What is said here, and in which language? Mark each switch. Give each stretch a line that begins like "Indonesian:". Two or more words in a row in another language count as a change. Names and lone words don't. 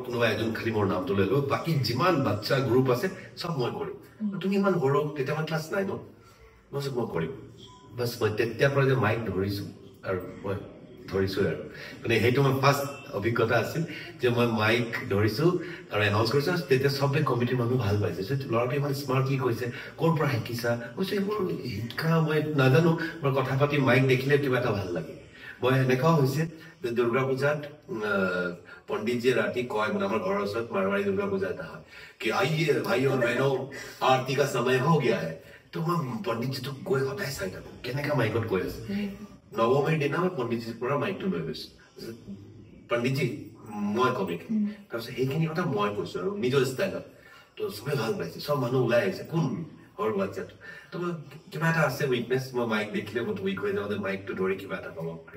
Assamese: কোনোবা এজন খালি মোৰ নামটো লৈ ল'ব বাকী যিমান বাচ্চা গ্ৰুপ আছে চব মই কৰিম তুমি ইমান সৰু তেতিয়া মই ক্লাছ 9 মই চব মই কৰিম বাছ মই তেতিয়াৰ পৰা যে মাইক ধৰিছো আৰু মই ধৰিছো আৰু মানে সেইটো মোৰ ফাৰ্ষ্ট অভিজ্ঞতা আছিল যে মই মাইক ধৰিছো আৰু এনাউন্স কৰিছো তেতিয়া চবে কমিটিৰ মানুহ ভাল পাইছে ল'ৰাটো ইমান স্মাৰ্টলি কৈছে ক'ৰ পৰা শিকিছা কৈছে এইবোৰ শিক্ষা মই নাজানো মই কথা পাতি মাইক দেখিলে কিবা এটা ভাল লাগে মই এনেকুৱাও হৈছে যে দুৰ্গা পূজাত পণ্ডিতজীয়ে ৰাতি কয় মানে আমাৰ ঘৰৰ ওচৰত মাৰৱাৰী দুৰ্গা পূজা এটা হয় কি
Hindi: आइए भाई और बहनों आरती का समय हो गया है तो मैं
Assamese: পণ্ডিতজীটোক গৈ সদায় চাই থাকো কেনেকা মাইকত কৈ আছে নৱমীৰ দিনা মই পণ্ডিতজীৰ পৰা মাইকটো লৈ গৈছো পণ্ডিতজী মই কমিক তাৰপিছত সেইখিনি কথা মই কৈছো আৰু নিজৰ ষ্টাইলত তো চবে ভাল পাইছে চব মানুহ ওলাই আহিছে কোন সৰু বাচ্চাটো তো কিবা এটা আছে উইকনেছ মই মাইক দেখিলে বহুত উইক হৈ যাওঁ মাইকটো ধৰি কিবা এটা ক'ব পাৰোঁ